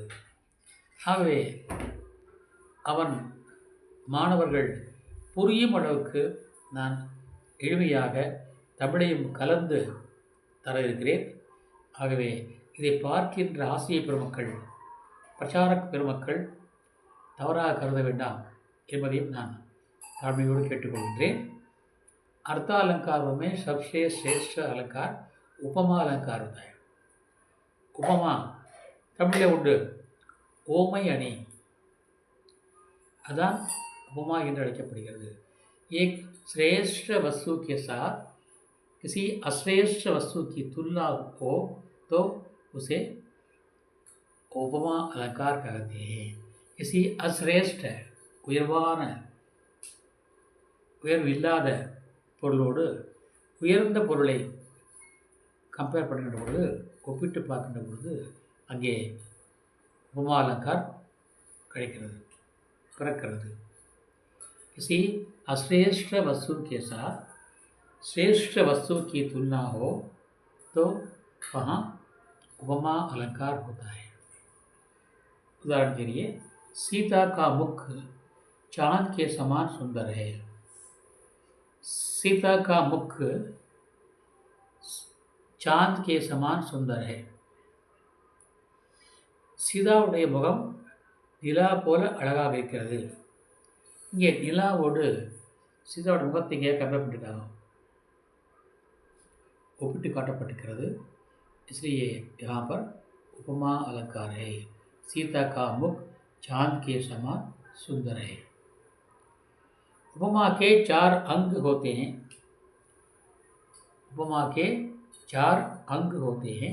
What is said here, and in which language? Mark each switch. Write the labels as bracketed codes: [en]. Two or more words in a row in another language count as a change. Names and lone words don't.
[ta] ஆகவே அவன் மாணவர்கள் புரியும் அளவுக்கு நான் எளிமையாக தமிழையும் கலந்து தர இருக்கிறேன். ஆகவே இதை பார்க்கின்ற ஆசிரிய பெருமக்கள், பிரச்சாரக் பெருமக்கள் தவறாக கருத வேண்டாம் என்பதையும் நான் தாழ்மையோடு கேட்டுக்கொள்கின்றேன். [hi] अर्थ अलंकार में सबसे श्रेष्ठ अलंकार उपमा अलंकार होता है. [ta] उपमा தமிழே உண்டு. ஓமை அணி அதான் उपमा என்று அழைக்கப்படுகிறது. [hi] एक श्रेष्ठ वस्तु के साथ किसी अश्रेष्ठ वस्तु की तुलना हो तो उसे उपमा अलंकार कहते हैं. किसी अश्रेष्ठ [ta] உயர்வில்லாத பொருளோடு உயர்ந்த பொருளை கம்பேர் பண்ணுகின்ற பொழுது, ஒப்பிட்டு பார்க்கின்ற பொழுது அங்கே [hi] उपमा अलंकार [ta] கிடைக்கிறது, பிறக்கிறது. [hi] किसी अश्रेष्ठ वस्तु के साथ श्रेष्ठ वस्तु की तुलना हो तो वहाँ उपमा अलंकार होता है। उदाहरण के लिए, सीता का मुख चांद के समान सुंदर है। सीता का मुख चांद के समान सुंदर है. [ta] சீதாவுடைய முகம் நிலா போல அழகாக இருக்கிறது. இங்கே நிலாவோடு சீதாவோட முகத்தை இங்கே கம்பேர் பண்ணியிருக்காங்க, ஒப்பிட்டு காட்டப்பட்டிருக்கிறது. [hi] इसलिए यहाँ पर उपमा अलंकार है. सीता का मुख चांद के समान सुंदर है. उपमा के 4 अंग होते हैं. उपमा के 4 अंग होते हैं.